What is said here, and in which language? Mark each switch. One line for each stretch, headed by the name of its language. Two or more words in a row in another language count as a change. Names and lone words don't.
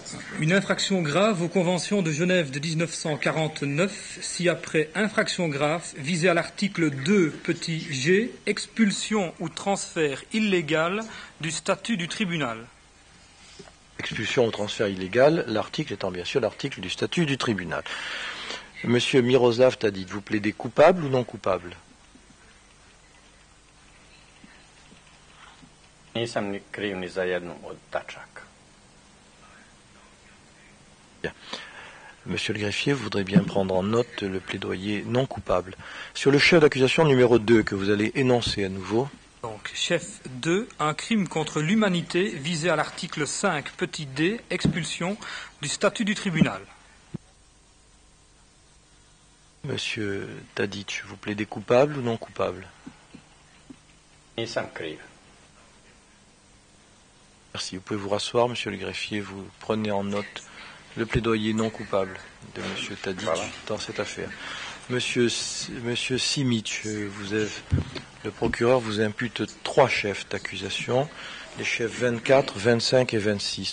French: Une infraction grave aux conventions de Genève de 1949, si après infraction grave, visée à l'article 2, petit g, expulsion ou transfert illégal du statut du tribunal. Expulsion ou transfert illégal, l'article étant bien sûr l'article du statut du tribunal. Monsieur Miroslav Tadic, vous plaidez coupable ou non coupable?
Serbian: Nisam ni kriv ni za jednu od tačaka.
French: Bien. Monsieur le greffier voudrait bien prendre en note le plaidoyer non coupable. Sur le chef d'accusation numéro 2 que vous allez énoncer à nouveau. Donc, chef 2, un crime contre l'humanité visé à l'article 5, petit d, expulsion du statut du tribunal. Monsieur Tadic, vous plaidez coupable ou non coupable?
Serbian: Nisam kriv.
French: Merci. Vous pouvez vous rasseoir, monsieur le greffier. Vous prenez en note le plaidoyer non coupable de monsieur Tadic dans cette affaire. Monsieur Simic, le procureur vous impute 3 chefs d'accusation, les chefs 24, 25 et 26.